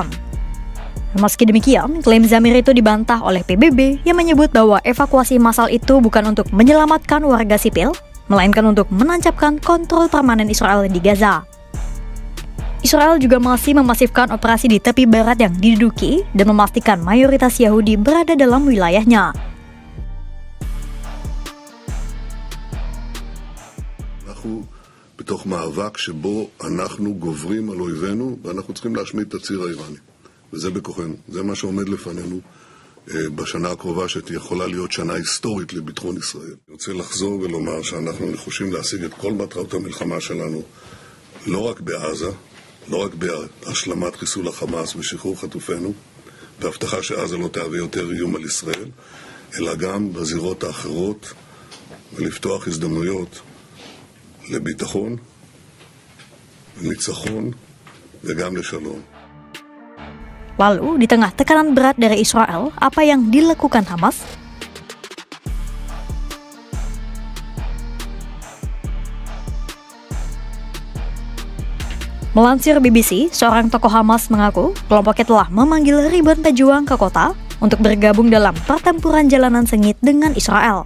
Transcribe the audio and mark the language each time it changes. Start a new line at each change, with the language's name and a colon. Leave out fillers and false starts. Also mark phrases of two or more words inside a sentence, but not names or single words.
Indonesian: Meski demikian, klaim Zamir itu dibantah oleh PBB yang menyebut bahwa evakuasi massal itu bukan untuk menyelamatkan warga sipil, melainkan untuk menancapkan kontrol permanen Israel di Gaza. Israel juga masih memasifkan operasi di tepi barat yang diduduki dan memastikan mayoritas Yahudi berada dalam wilayahnya.
Hebrew: אנחנו בתוך מאבק שבו אנחנו גוברים על אויבינו ואנחנו צריכים להשמיד את הציר האיראני. וזה בכוחנו, זה מה שעומד לפנינו בשנה הקרובה שיכולה להיות שנה היסטורית לביטחון ישראל. אני רוצה לחזור ולומר שאנחנו נחושים להשיג את כל מטרות המלחמה שלנו, לא רק בעזה, לא רק בהשלמת חיסול החמאס ושחרור חטופינו, והבטחה שעזה לא תהווה יותר איום על ישראל, אלא גם בזירות האחרות, ולפתוח הזדמנויות לביטחון, לניצחון וגם לשלום.
Indonesian: Lalu, di tengah tekanan berat dari Israel, apa yang dilakukan Hamas? Melansir BBC, seorang tokoh Hamas mengaku kelompoknya telah memanggil ribuan pejuang ke kota untuk bergabung dalam pertempuran jalanan sengit dengan Israel.